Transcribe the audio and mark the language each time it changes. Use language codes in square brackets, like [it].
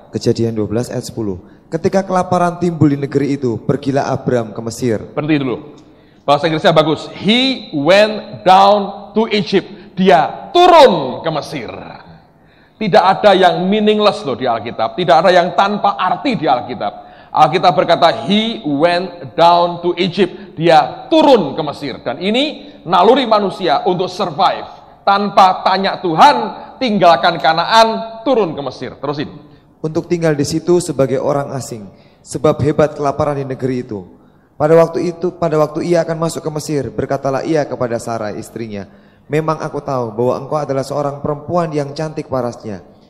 [id] Kejadian 12 ayat 10. Ketika kelaparan timbul di negeri itu, pergilah Abram ke Mesir. Berhenti dulu. Bahasa Inggrisnya bagus. [en] He went down to Egypt. [id] Dia turun ke Mesir. Tidak ada yang meaningless loh di Alkitab. Tidak ada yang tanpa arti di Alkitab. Alkitab berkata, [en] he went down to Egypt. [id] Dia turun ke Mesir. Dan ini naluri manusia untuk survive. Tanpa tanya Tuhan, tinggalkan Kanaan, turun ke Mesir. Terusin. Untuk tinggal di situ sebagai orang asing. Sebab hebat kelaparan di negeri itu. Pada waktu ia akan masuk ke Mesir, berkatalah ia kepada Sarai istrinya, memang aku tahu bahwa engkau adalah seorang perempuan yang cantik parasnya.